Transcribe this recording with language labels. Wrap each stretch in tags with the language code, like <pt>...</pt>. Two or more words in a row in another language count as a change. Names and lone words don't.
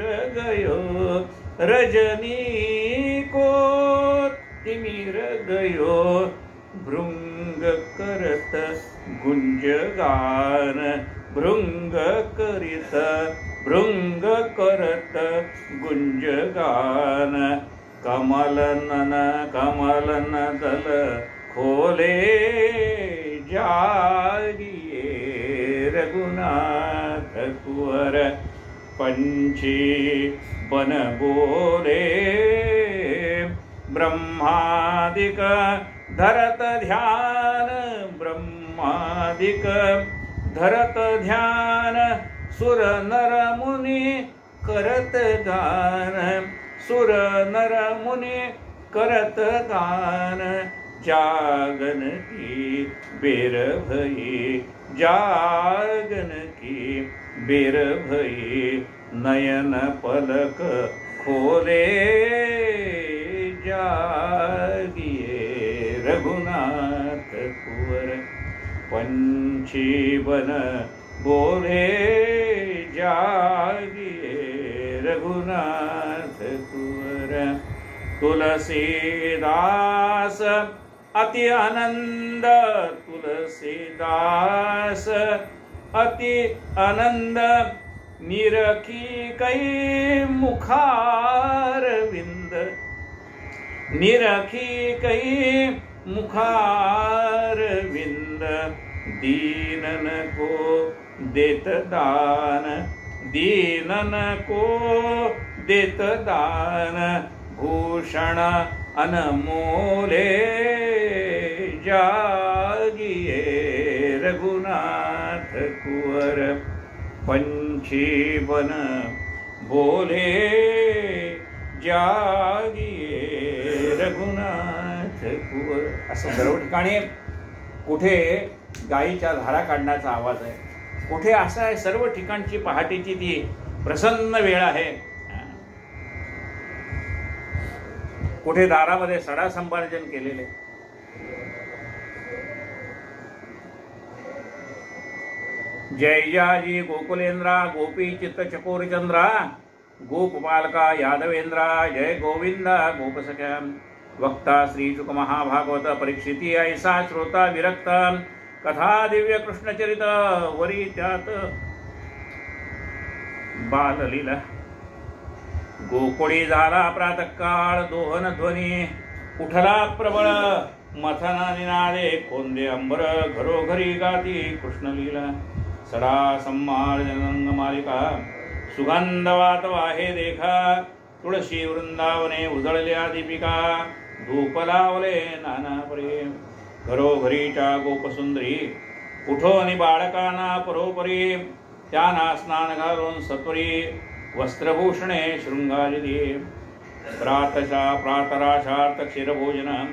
<hi>गयो, रजनी को तिमिर गयो, भृंग करत गुंज गान, भृंग करित भृंग करत गुंज गान, कमलन कमलन दल खोले जागिए रघुनाथ कुंवर, पंछी बन बोले, ब्रह्मादिक धरत ध्यान, ब्रह्मादिक धरत ध्यान, सुर नर मुनि करत गान, सुर नर मुनि करत गान, जागन की बेर भई, जागन की बेर भई, नयन पलक खोले जागिए रघुनाथ कुंवर, पंछी बन बोले जागिए रघुनाथ कुंवर, तुलसीदास अति आनंद, तुलसीदास अति आनंद, निरखी कई मुखार विंद, निरखी कई मुखार विंद, दीनन को देत दान, दीनन को देत दान, भूषण अनमोले जागिए रघुनाथ कुंवर, पंछी बन बोले जागिए रघुनाथ कुंवर.</hi> <mr>असं सर्व ठिकाणी कुठे गायीच्या धारा काढण्याचा आवाज आहे, कुठे असं आहे, सर्व ठिकाणची पहाटेची ती प्रसन्न वेळ आहे. कुठे दारामध्ये सडा संपार्जन केलेले, जय जाजी गोकुलेंद्रा, गोपी चित्त चकोरचंद्रा, गोपपालका यादवेंद्रा, जय गोविंदा गोपसख्या. वक्ता श्री शुक महाभागवत परीक्षिती ऐसा श्रोता विरक्त, कथा दिव्य कृष्णचरित वरी त्यात बाललीला. गोकुळी झाला प्रातःकाळ, दोहन ध्वनी उठला प्रबळ, मथन निनादे कोंदे अंबर घरोघरी गाती कृष्ण लीला सडा संमार जनंग मालिका सुगंधवात वाहे देखा तुळशी वृंदावने उजळल्या दीपिका धूप लावले नाना प्रेम घरोघरीच्या गोपसुंदरी उठोनी बाळकांना परोपरी त्यांना स्नान घालून सत्वरी वस्त्रभूषणे शृंगारी दे प्रातराशार्थ क्षीरभोजन</mr>